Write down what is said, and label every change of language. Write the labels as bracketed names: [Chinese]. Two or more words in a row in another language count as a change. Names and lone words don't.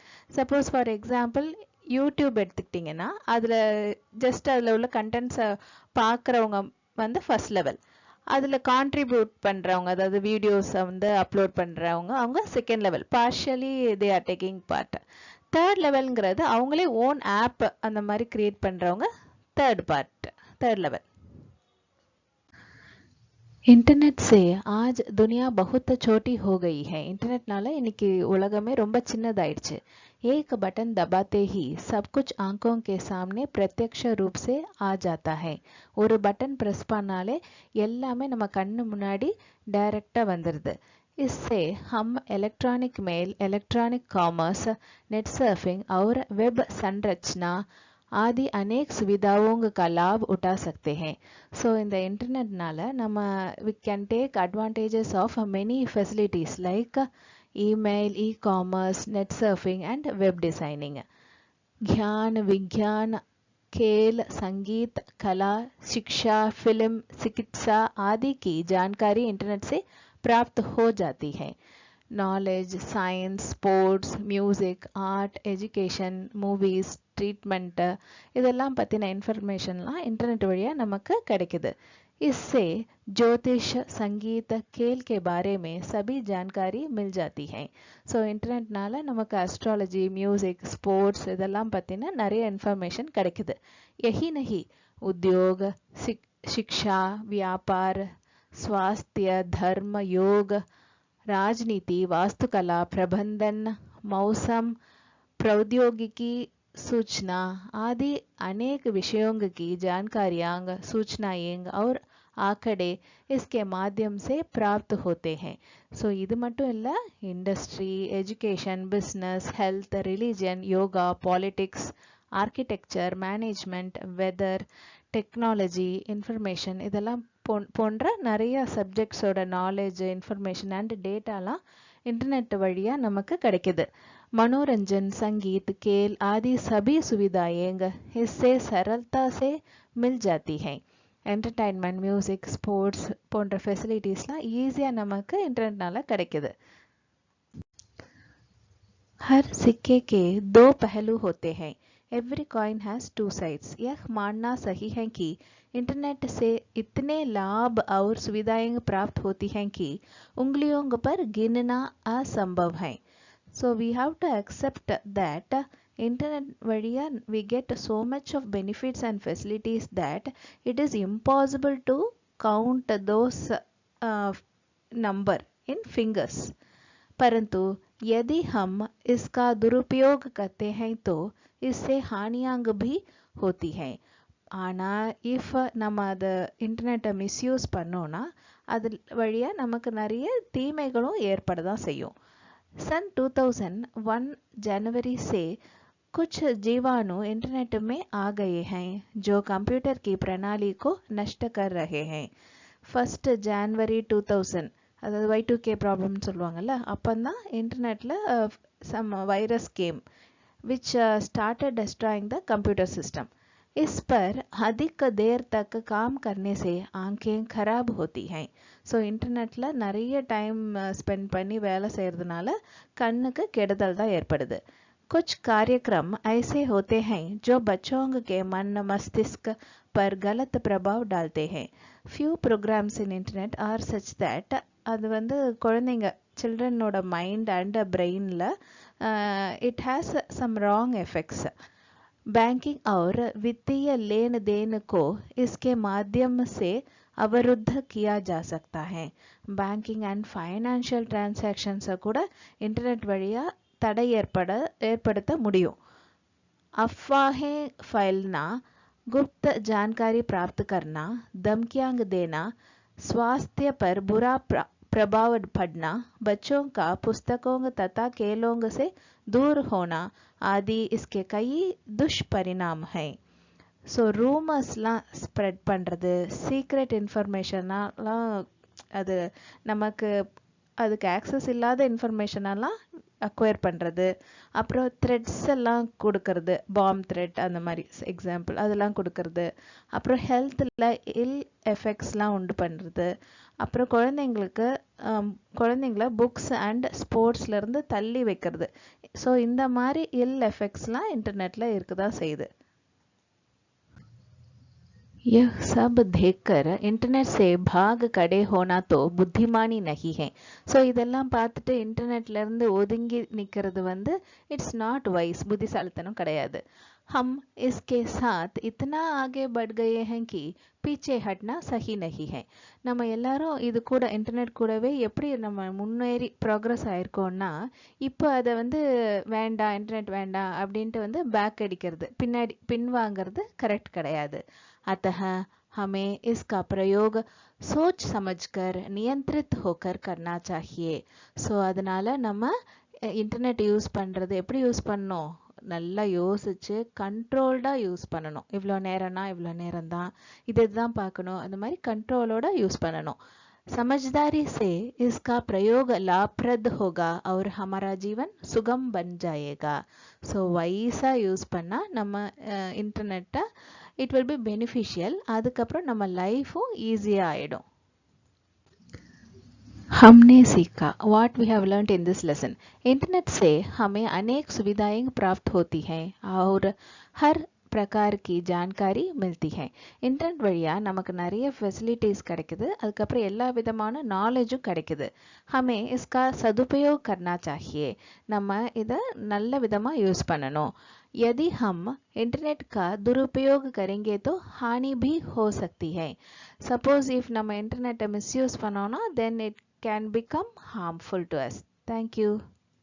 [English] suppose for example [Tamil] யூடியூப் எடுத்துக்கிட்டிங்கன்னா அதில் ஜஸ்ட் அதில் உள்ள கண்டென்ட்ஸை பார்க்குறவங்க வந்து [English] first level, [Tamil] அதில் கான்ட்ரிபியூட் பண்ணுறவங்க அதாவது வீடியோஸை வந்து அப்லோட் பண்ணுறவங்க அவங்க [English] second level, partially they are taking part. [Tamil] தேர்ட் லெவல்ங்கிறது அவங்களே [English] one of [Tamil] அந்த மாதிரி கிரியேட் பண்ணுறவங்க [English] third level. [Hindi] इंटरनेट से आज दुनिया बहुत छोटी हो गई है. [Tamil] इंटरनेटனால இன்னைக்கு உலகமே ரொம்ப சின்னதாயிடுச்சு. [Hindi] एक बटन दबाते ही सब कुछ आंखों के सामने प्रत्यक्ष रूप से आ जाता है. [Tamil] ஒரு பட்டன் பிரஸ் பண்ணாலே எல்லாமே நம்ம கண்ணு முன்னாடி டைரக்டா வந்துருது. [Hindi] इससे हम [English] electronic mail, electronic commerce, net surfing [Hindi] और वेब संरचना आदि अनेक सुविधाओं का लाभ उठा सकते हैं. [English] So in the internet [Tamil] னால நம்ம [English] we can take advantages of many facilities like email, e-commerce, net surfing and web designing. [Hindi] ज्ञान, विज्ञान, खेल, संगीत, कला, शिक्षा, फिल्म, चिकित्सा आदि की जानकारी इंटरनेट से प्राप्त हो जाती है. [English] knowledge, science, sports, music, art, education, movies, treatment [Tamil] இதெல்லாம் பற்றின இன்ஃபர்மேஷன்லாம் இன்டர்நெட் வழியாக நமக்கு கிடைக்குது. [Hindi] इससे ज्योतिष, संगीत, खेल के बारे में सभी जानकारी मिल जाती है. [Tamil] ஸோ இன்டர்நெட்னால நமக்கு அஸ்ட்ராலஜி, மியூசிக், ஸ்போர்ட்ஸ் இதெல்லாம் பற்றின நிறைய இன்ஃபர்மேஷன் கிடைக்குது. [Hindi] यही नहीं, उद्योग, शिक्षा, व्यापार, स्वास्थ्य, धर्म, योग, राजनीति, वास्तुकला, प्रबंधन, मौसम, प्रौद्योगिकी, सूचना आदि अनेक विषयों की जानकारियां, सूचनाएं और आंकड़े इसके माध्यम से प्राप्त होते हैं. [Tamil] सो இது மட்டும் இல்ல, [English] industry, education, business, health, religion, yoga, politics, architecture, management, weather, [Tamil] டெக்னாலஜி, இன்ஃபர்மேஷன் இதெல்லாம் போன்ற நிறைய சப்ஜெக்ட்ஸோட நாலேஜ், இன்ஃபர்மேஷன் அண்ட் டேட்டாலாம் इंटरनेट वழியா நமக்கு கிடைக்குது. [Hindi] मनोरंजन, संगीत, खेल आदि सभी सुविधाएं इससे सरलता से मिल जाती हैं. [English] entertainment, music, sports [Tamil] போன்ற ஃபெசிலிட்டிஸ்லாம் ஈஸியாக நமக்கு இன்டர்நெட்னால கிடைக்குது. [Hindi] हर सिक्के के दो पहलू होते हैं. [English] every coin has two sides. [Hindi] यह मानना सही है कि इंटरनेट से इतने लाभ और सुविधाएं प्राप्त होती हैं कि उंगलियों पर गिनना असंभव है. [English] So we have to accept that internet vadiya we get so much of benefits and facilities that it is impossible to count those number in fingers. [Hindi] परंतु यदि हम इसका दुरुपयोग करते हैं तो इससे हानियां भी होती हैं. [Tamil] ஆனா இஃப் நம்ம அதை இன்டர்நெட்டை மிஸ்யூஸ் பண்ணோம்னா அது வழியா நமக்கு நிறைய தீமைகளும் ஏற்பட தான் செய்யும். [Hindi] सन 2001 जनवरी से कुछ जीवाणु इंटरनेट में आ गए हैं जो कंप्यूटर की प्रणाली को नष्ट कर रहे हैं. [Tamil] 1 जनवरी 2000 அதாவது Y2K ப்ராப்ளம்னு சொல்லுவாங்கல்ல, அப்போதான் இன்டர்நெட்டில் [English] some virus came which started destroying the computer system. [Hindi] इस पर अधिक देर तक काम करने से आंखें खराब होती हैं. [Tamil] ஸோ இன்டர்நெட்டில் நிறைய [English] time spend [Tamil] பண்ணி வேலை செய்கிறதுனால கண்ணுக்கு கெடுதல் தான் ஏற்படுது. [Hindi] कुछ कार्यक्रम ऐसे होते हैं जो बच्चों के मन मस्तिष्क पर गलत प्रभाव डालते हैं. [English] few programs in internet are such that [Tamil] அது வந்து குழந்தைங்க [English] children mind and brain it has some wrong effects. [Hindi] बैंकिंग और वित्तीय लेन देन को इसके माध्यम से अवरुद्ध किया जा सकता है. [English] banking and financial transactions [Tamil] கூட इंटरनेट வழியா தடை ஏற்படுத்த முடியும். [Hindi] अफवाहें फैलाना, गुप्त जानकारी प्राप्त करना, धमकियां देना, स्वास्थ्य पर बुरा प्रभाव पड़ना, बच्चों का पुस्तकों तथा खेलों से दूर होना आदि इसके कई दुष्परिणाम हैं. [Tamil] ஸோ ரூமர்ஸ்லாம் ஸ்ப்ரெட் பண்ணுறது, சீக்ரெட் இன்ஃபர்மேஷனெலாம் அது நமக்கு அதுக்கு ஆக்சஸ் இல்லாத இன்ஃபர்மேஷனெல்லாம் அக்வயர் பண்ணுறது, அப்புறம் த்ரெட்ஸ் எல்லாம் கொடுக்கறது, [English] bomb threat [Tamil] அந்த மாதிரி எக்ஸாம்பிள் அதெல்லாம் கொடுக்கறது, அப்புறம் ஹெல்த்தில் [English] ill effects [Tamil] உண்டு பண்ணுறது, அப்புறம் குழந்தைங்கள [English] books and sports [Tamil] தள்ளி வைக்கிறது. ஸோ இந்த மாதிரி [English] ill effects [Tamil] இன்டர்நெட்டில் இருக்குதான் செய்யுது. [Hindi] यह सब देखकर इंटरनेट से भाग खड़े होना तो बुद्धिमानी नहीं है. [Tamil] ஸோ இதெல்லாம் பார்த்துட்டு இன்டர்நெட்ல இருந்து ஒதுங்கி நிற்கிறது வந்து [English] it's not wise, [Tamil] புத்திசாலித்தனம் கிடையாது. [Hindi] हम इसके साथ इतना आगे बढ़ गए हैं कि पीछे हटना सही नहीं है. [Tamil] நம்ம எல்லாரும் இது கூட இன்டர்நெட் கூடவே எப்படி நம்ம முன்னேறி ப்ராக்ரஸ் ஆயிருக்கோம்னா, இப்போ அதை வந்து வேண்டாம் இன்டர்நெட் வேண்டாம் அப்படின்ட்டு வந்து பேக் அடிக்கிறது, பின்வாங்கிறது கரெக்ட் கிடையாது. [Hindi] अतः हमें इसका प्रयोग सोच समझकर नियंत्रित होकर करना चाहिए. [Tamil] ஸோ அதனால நம்ம இன்டர்நெட் யூஸ் பண்ணுறது எப்படி யூஸ் பண்ணணும், நல்லா யோசிச்சு கண்ட்ரோல்டாக யூஸ் பண்ணணும். இவ்வளோ நேரம்னா இவ்வளோ நேரம் தான், இதுதான் பார்க்கணும், அந்த மாதிரி கண்ட்ரோலோட யூஸ் பண்ணணும். [Hindi] समझदारी से इसका प्रयोग लाभप्रद होगा और हमारा जीवन सुगम बन जाएगा. [Tamil] ஸோ வைஸாக யூஸ் பண்ணால் நம்ம இன்டர்நெட்டை [English] it will be beneficial. [Tamil] அதுக்கப்புறம் நம்ம லைஃபும் ஈஸியாக ஆகிடும். [Hindi] हमने सीखा [English] what we have learned in this lesson. [Hindi] इंटरनेट से हमें अनेक सुविधाएं प्राप्त होती हैं और हर प्रकार की जानकारी मिलती है. [Tamil] இன்டர்நெட் வழியாக நமக்கு நிறைய ஃபெசிலிட்டிஸ் கிடைக்குது, அதுக்கப்புறம் எல்லா விதமான நாலேஜும் கிடைக்குது. [Hindi] हमें इसका सदुपयोग करना चाहिए. [Tamil] நம்ம இதை நல்ல விதமாக யூஸ் பண்ணணும். [Hindi] यदि हम इंटरनेट का दुरुपयोग करेंगे तो हानि भी हो सकती है. [English] suppose if [Tamil] நம்ம இன்டர்நெட்டை மிஸ்யூஸ் பண்ணோம்னா [English] then it can become harmful to us. Thank you.